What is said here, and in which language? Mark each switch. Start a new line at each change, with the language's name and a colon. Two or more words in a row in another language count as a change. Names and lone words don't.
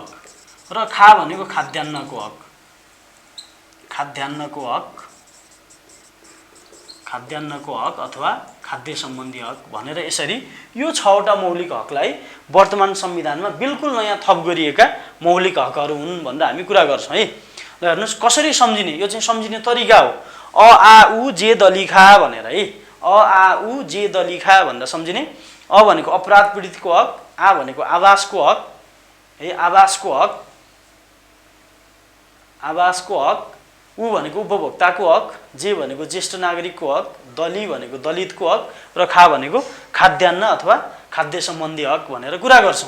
Nepali: र खा भनेको खाद्यान्नको हक, खाद्यान्नको हक, खाद्यान्नको हक अथवा खाद्य सम्बन्धी हक भनेर यसरी यो 6वटा मौलिक हकलाई वर्तमान संविधानमा बिल्कुल नयाँ थप गरिएका मौलिक हकहरू हुन् भनेर हामी कुरा गर्छौँ है। ल हेर्नुस् कसरी सम्झिने, यो चाहिँ सम्झिने तरिका हो। अ आ उ जे दली खा भनेर है, अ आ उ जे दली खा भनेर सम्झिने। अ भनेको अपराध पीडितको हक, आ भनेको आवासको हक है, आवासको हक, आवासको हक। उ भनेको उपभोक्ताको हक, जे भनेको ज्येष्ठ नागरिकको हक, दली भनेको दलितको हक र खा भनेको खाद्यान्न अथवा खाद्य सम्बन्धी हक भनेर कुरा गर्छौँ।